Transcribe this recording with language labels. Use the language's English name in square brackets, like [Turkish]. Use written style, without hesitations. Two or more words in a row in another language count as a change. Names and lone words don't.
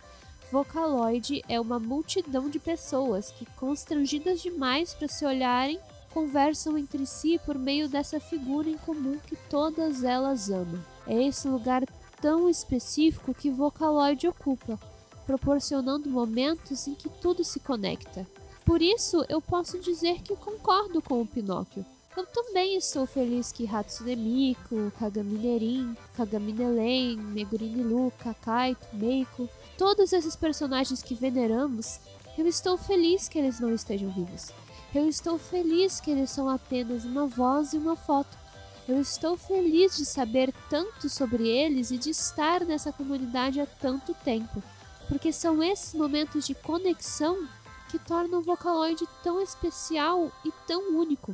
[Portuguese] Vocaloid é uma multidão de pessoas que, constrangidas demais para se olharem, conversam entre si por meio dessa figura em comum que todas elas amam. É esse lugar tão específico que Vocaloid ocupa, proporcionando momentos em que tudo se conecta. Por isso, eu posso dizer que concordo com o Pinóquio. Eu também estou feliz que Hatsune Miku, Kagami Nerin, Kagami Nelen, Megumi Luka, Kaito, Meiko, todos esses personagens que veneramos, eu estou feliz que eles não estejam vivos. Eu estou feliz que eles são apenas uma voz e uma foto. Eu estou feliz de saber tanto sobre eles e de estar nessa comunidade há tanto tempo, porque são esses momentos de conexão que tornam o Vocaloid tão especial e tão único.